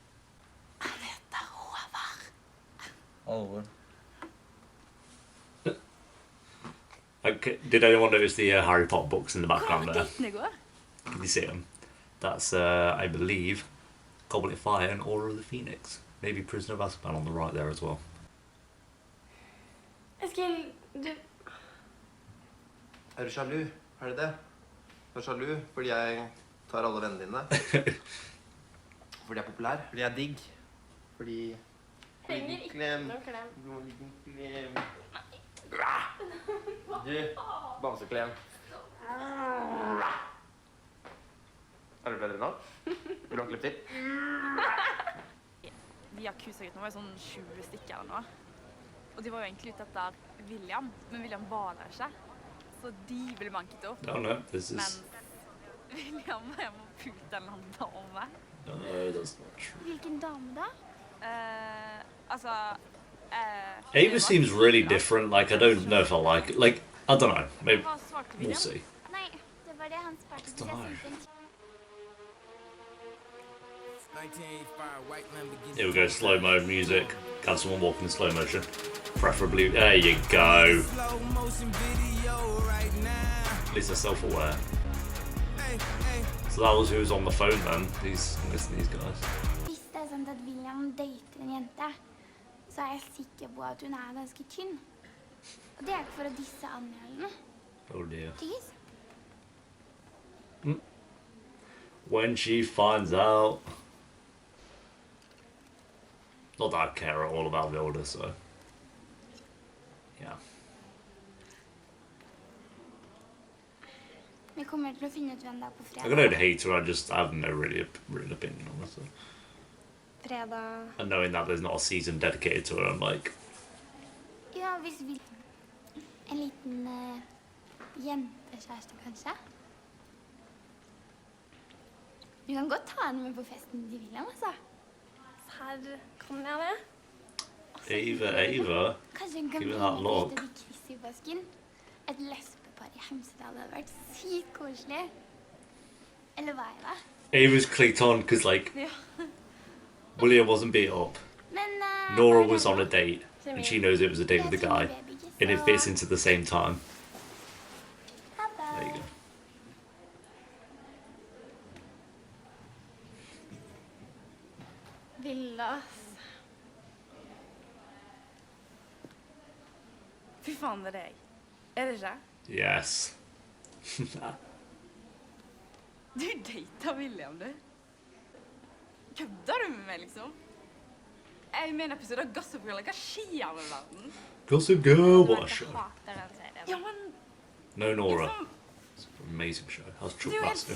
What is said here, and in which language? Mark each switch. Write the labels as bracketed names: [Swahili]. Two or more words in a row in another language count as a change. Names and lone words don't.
[Norwegian] Alvor. [English] Okay, did anyone notice the Harry Potter books in the background there? Can you see them? That's, I believe, Goblet of Fire and Order of the Phoenix. Maybe Prisoner of Azkaban on the right there as well. [Norwegian] Eskil, du... Er du sjalu? Er det det? Du er sjalu fordi jeg tar alle vennene dine? Fordi jeg er populær? Fordi jeg er digg? Fordi... Trenger ikke noe klem. Klem. Du, bamseklem. Er du bedre nå? Vil du ha en klipp til? De Yakuza-guttene var jo sånn 20 stykker eller noe. Og de var jo egentlig ute etter William, men William var der ikke. Så de ville banket opp. [English] No, no, this is... [Norwegian] Mens William var hjemme og pulte en eller annen dame. [English] No, that's not true. [Norwegian] Hvilken dame da? Altså... [English] Ava seems really different. Like, I don't know if I like it. Like, I don't know. Maybe [Norwegian] Hva svarte [English] we'll [Norwegian] William? [English] see. [Norwegian] Nei, det var det han sparte til Nei. seg. [English] Here we go, slow-mo music. Got someone walking in slow motion. Preferably, there you go. At least they're self-aware. So that was who was on the phone then, these guys. [Norwegian] Hvis det er sånn at William dater en jente, så er jeg sikker på at hun er ganske tynn. Og det er ikke for å disse Anja eller noe. [English] Oh dear. [Norwegian] Tyggis? [English] When she finds out... Not that I care at all about Vilda, so... Yeah. [Norwegian] Vi kommer til å finne ut hvem det er på [English] I don't [Norwegian] fredag. [English] hate her, I have no really real opinion on her. So. [Norwegian] Fredag... [English] And knowing that there's not a season dedicated to her, I'm like... [Norwegian] Ja, hvis vi... En liten jentekjæreste, kanskje? Vi kan godt ta henne med på festen til William, altså. Her kommer jeg med. Ava. Kanskje hun kan [English] Give it [Norwegian] bli [English] that [Norwegian] med [English] look. [Norwegian] til Chris i påsken. Et lesbepar i Hemsedal hadde vært sykt koselig. Eller hva er det? [English] Ava's clicked on because, like, [Norwegian] Ja. [English] William wasn't beat up. [Norwegian] Men, [English] Nora was on a date, and she knows it was a date with the guy, and it fits into the same time. [Norwegian] Ha [English] There you [Norwegian] det. [English] go. Villas. [Norwegian] Fy faen, det er deg. Er det ikke? [English] Yes. [Norwegian] Du data William, du. Kødder du med meg, liksom? Jeg er med i en episode av Gossip Girl. Hva skjer med verden? [English] Gossip Girl, what a [Norwegian] Jeg [English] show. [Norwegian] hater den serien. Ja, men [English] No Nora. [Norwegian] liksom, [English] It's an amazing show. How's [Norwegian] du [English] Chuck [Norwegian] er jo helt [English] Basker?